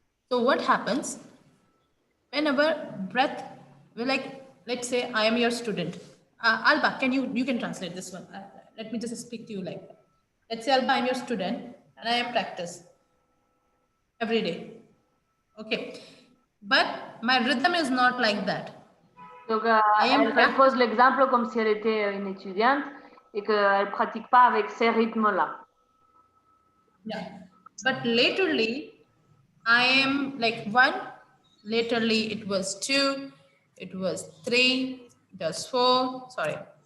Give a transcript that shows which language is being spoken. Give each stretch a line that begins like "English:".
English: So what happens whenever breath, let's say I am your student. Alba, you can translate this one. Let me just speak to you like that. Let's say Alba, I'm your student and I am practice every day. Okay. But my rhythm is not like that.
French: Donc, elle pose l'exemple comme si elle était une étudiante et qu'elle ne pratique pas avec ces rythmes-là.
English: Yeah. But laterly, I am like 1, laterly it was 2, it was 3, it was 4, 5.